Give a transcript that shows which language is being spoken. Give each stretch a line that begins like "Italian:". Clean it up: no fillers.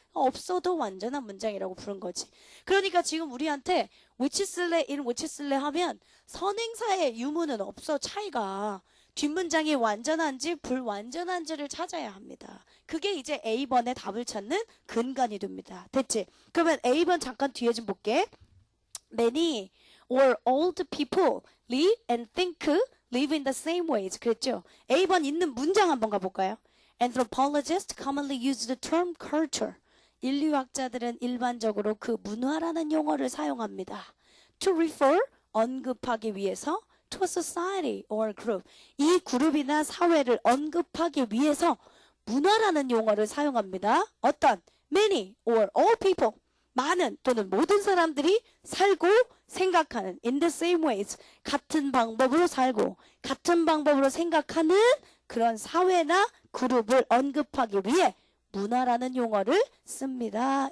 Korean: 없어도 완전한 문장이라고 부른 거지. 그러니까 지금 우리한테 which 쓸래, in which 쓸래 하면 선행사의 유무는 없어. 차이가. 뒷문장이 완전한지 불완전한지를 찾아야 합니다. 그게 이제 A번의 답을 찾는 근간이 됩니다. 됐지? 그러면 A번 잠깐 뒤에 좀 볼게.
English: Many or old people live and think live in the same ways.
Korean: 그랬죠? A번 있는 문장 한번 가볼까요?
English: Anthropologists commonly use the term culture.
Korean: 인류학자들은 일반적으로 그 문화라는 용어를 사용합니다.
English: To refer,
Korean: 언급하기 위해서
English: to a society or group.
Korean: 이 그룹이나 사회를 언급하기 위해서 문화라는 용어를 사용합니다. 어떤?
English: Many or all people.
Korean: 많은 또는 모든 사람들이 살고 생각하는
English: in the same ways.
Korean: 같은 방법으로 살고 같은 방법으로 생각하는 그런 사회나 그룹을 언급하기 위해 문화라는 용어를 씁니다.